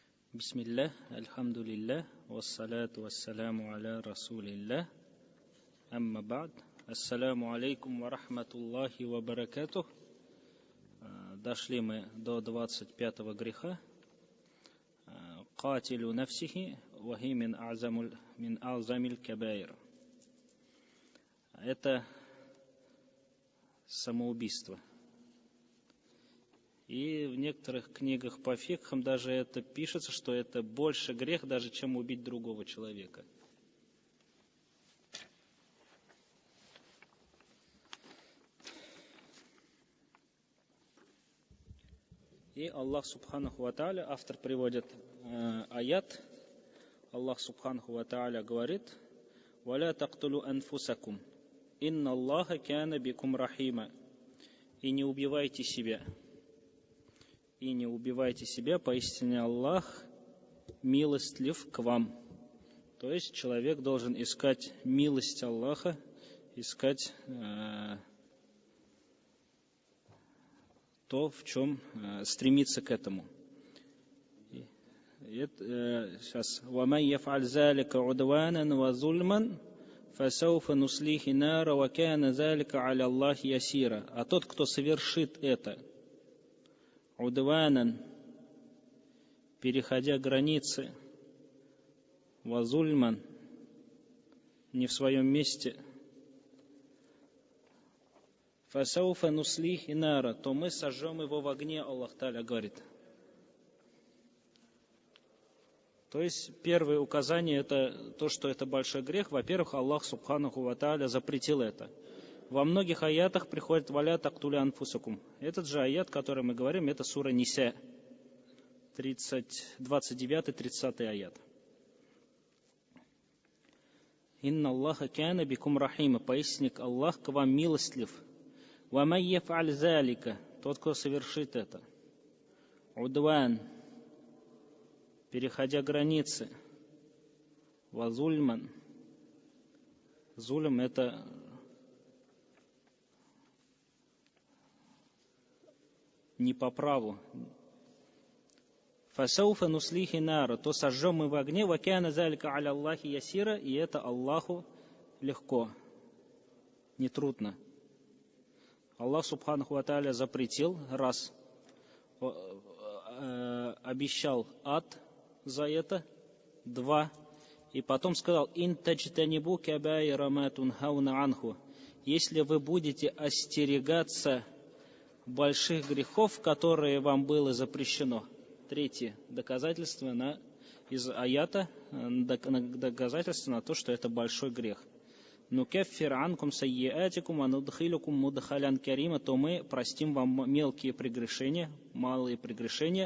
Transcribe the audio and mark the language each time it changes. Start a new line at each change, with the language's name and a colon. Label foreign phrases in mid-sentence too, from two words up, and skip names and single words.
Arabic: بسم الله، الحمد لله، والصلاة والسلام على رسول الله، أما بعد. السلام عليكم ورحمة الله وبركاته.
Russian: Дошли мы до 25-го греха.
Arabic: قاتل نفسه وهي من أعظم الكبائر.
Russian: Это самоубийство. И в некоторых книгах по фикхам даже это пишется, что это больше грех, даже чем убить другого человека. И
Arabic: الله سبحانه وتعالى,
Russian: автор приводит аят,
Arabic: الله سبحانه وتعالى
Russian: говорит:
Arabic: «ولا تقتلوا أنفسكم إن الله كان بكم رحيما».
Russian: И не убивайте себя. И не убивайте себя, поистине Аллах милостлив к вам. То есть человек должен искать милость Аллаха, искать то, в чем стремиться к этому. Сейчас.
Arabic: وَمَنْ يَفْعَلْ ذَلِكَ عُدْوَانًا وَظُلْمًا فَسَوْفَ نُصْلِيهِ نَارًا وَكَانَ ذَلِكَ عَلَى اللَّهِ يَسِيرًا.
Russian: А тот, кто совершит это, удванан, переходя границы, вазульман, не в своем месте,
Arabic: فسوف نصليه نارا,
Russian: то мы сожжем его в огне, Аллах Тааля говорит. То есть первое указание это то, что это большой грех. Во-первых,
Arabic: الله سبحانه وتعالى
Russian: запретил это. Во многих аятах приходит
Arabic: «ولا تقتلوا أنفسكم».
Russian: Этот же аят, который мы говорим, это сура Ниса, 29-30 аят.
Arabic: «إن الله كان بكم رحيما».
Russian: Поистине Аллах к вам милостлив.
Arabic: «ومن يفعل ذلك».
Russian: Тот, кто совершит это. «Удван». Переходя границы. «Вазульман». Зулем это... не по праву.
Arabic: فسوف نصليه نارا,
Russian: то сожжем мы в огне,
Arabic: وكان ذلك على الله يسيرا,
Russian: и это Аллаху легко, нетрудно.
Arabic: الله سبحانه وتعالى
Russian: запретил, раз, обещал ад за это, два, и потом сказал:
Arabic: إن تجتنبوا كبائر ما تنهون عنه,
Russian: если вы будете остерегаться больших грехов, которые вам было запрещено. Третье доказательство из аята, доказательство на то, что это большой грех.
Arabic: نكفر عنكم سيئاتكم وندخلكم مدخلا كريما,
Russian: то мы простим вам мелкие прегрешения, малые прегрешения.